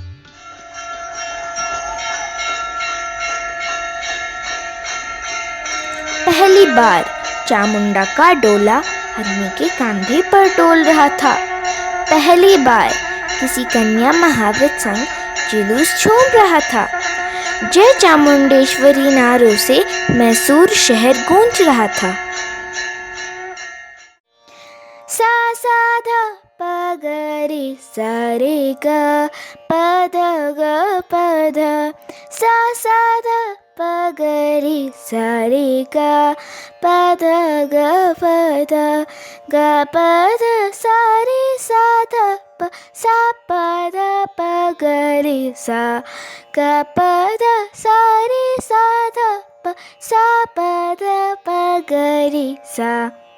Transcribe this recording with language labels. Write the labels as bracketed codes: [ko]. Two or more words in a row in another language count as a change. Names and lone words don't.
[hi] पहली बार चामुंडा का डोला हरनी के कंधे पर डोल रहा था। पहली बार किसी कन्या महाव्रत संग जुलूस झूम रहा था। जय चामुंडेश्वरी नारों से मैसूर शहर गूंज रहा था। सा सा ध प ग रे सा रे ग प ध ग प ध सा सा ध प ग रे सा रे ग प ध ग प ध ग प ध सा रे सा ध प सा प ध प ग रे सा ग प ध सा रे सा ध प सा प ध प ग रे सा।